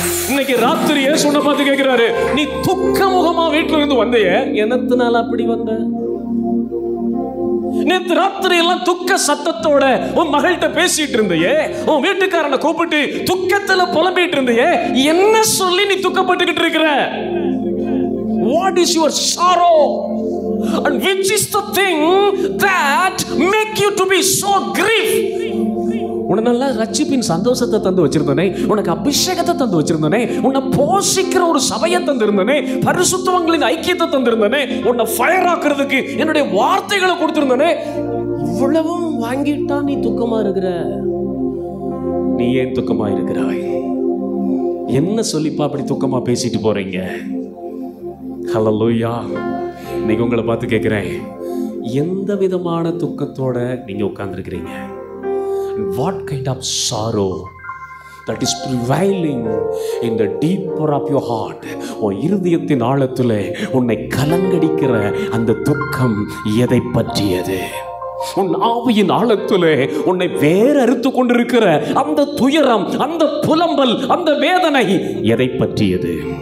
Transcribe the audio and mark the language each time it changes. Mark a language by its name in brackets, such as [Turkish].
[Tamil] இன்னைக்கு ராத்திரி இயேசு உன்னை பார்த்து கேட்கிறாரு, நீ துக்க முகமா வீட்டுல இருந்து வந்தையே, என்னத்தினால அப்படி வந்த? நேற்று ராத்திரி எல்லாம் துக்க சத்தத்தோட உன் மகள்கிட்ட பேசிட்டு இருந்தையே, உன் வீட்டுக்காரனை கூப்பிட்டு துக்கத்துல புலம்பிட்டு இருந்தையே, என்ன சொல்லி நீ துக்கப்பட்டுக்கிட்டு இருக்கிற? [English] What is your sorrow? And which is the thing that make you to be so grief? [Tamil] உன்னை நல்லா ரட்சிப்பின் சந்தோஷத்தை தந்து வச்சிருந்தனே, உனக்கு அபிஷேகத்தை தந்து வச்சிருந்தனே, உன்னை போஷிக்கிற ஒரு சபையை தந்திருந்தனே, பரிசுத்தவான்களின் ஐக்கியத்தை தந்திருந்தனே, உன்னை ஃபயர் ஆக்குறதுக்கு என்னுடைய வார்த்தைகளை கொடுத்திருந்தனே, இவ்வளவும் வாங்கிட்டா நீ துக்கமா இருக்கிற. நீ ஏன் துக்கமா இருக்கிறாய்? என்ன சொல்லிப்பா அப்படி துக்கமா பேசிட்டு போறீங்க? ஹல்லேலூயா. இன்னைக்கு உங்களை பார்த்து கேட்கிறேன், எந்த விதமான துக்கத்தோட நீங்க உட்கார்ந்துருக்கிறீங்க? [English] What kind of sorrow that is prevailing in the deeper of your heart? [Tamil] உன் இருதயத்தின் ஆழத்தில் உன்னை கலங்கடிக்கிற அந்த துக்கம் எதை பற்றியது? உன் ஆவியின் ஆழத்திலே உன்னை வேற அறுத்து கொண்டிருக்கிற அந்த துயரம், அந்த புலம்பல், அந்த வேதனை எதை பற்றியது?